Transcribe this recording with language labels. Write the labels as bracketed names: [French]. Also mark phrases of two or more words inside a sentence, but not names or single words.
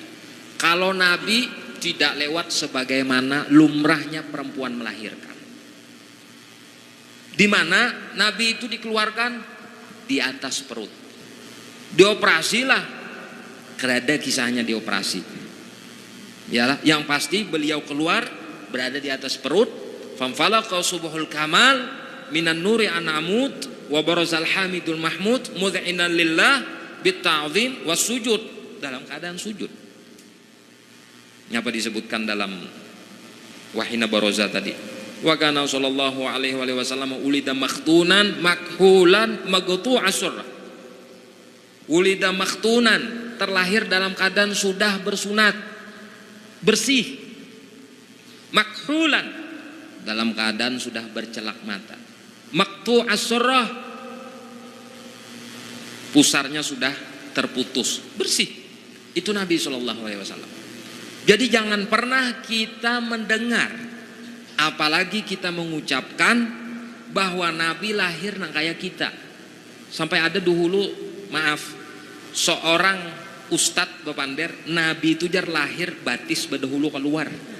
[Indonesian] Kalau Nabi tidak lewat sebagaimana lumrahnya perempuan melahirkan. Di mana Nabi itu dikeluarkan di atas perut. Dioperasilah. Ada kisahnya dioperasi. Yalah, yang pasti beliau keluar berada di atas perut. [Arabic] فانفلق صبح الكمال من النور أنعمت وبرز الحميد المحمود مدينا لله بالتعظيم والسجود, [Indonesian] dalam keadaan sujud. Apa disebutkan dalam [Arabic] وحين برز [Indonesian] tadi? [Arabic] وكان صلى الله عليه وسلم ولد مختونا مكحولا مقطوع السرة. ولد مختونا, [Indonesian] terlahir dalam keadaan sudah bersunat, bersih. Makhulan, dalam keadaan sudah bercelak mata. [Arabic] مقطوع السرة, [Indonesian] pusarnya sudah terputus, bersih. Itu Nabi [Arabic] صلى الله عليه وسلم. [Indonesian] Jadi jangan pernah kita mendengar, apalagi kita mengucapkan bahwa Nabi lahir nang kayak kita. Sampai ada dahulu, maaf, seorang ustadz bepander, Nabi itu jar lahir batis bedahulu keluar.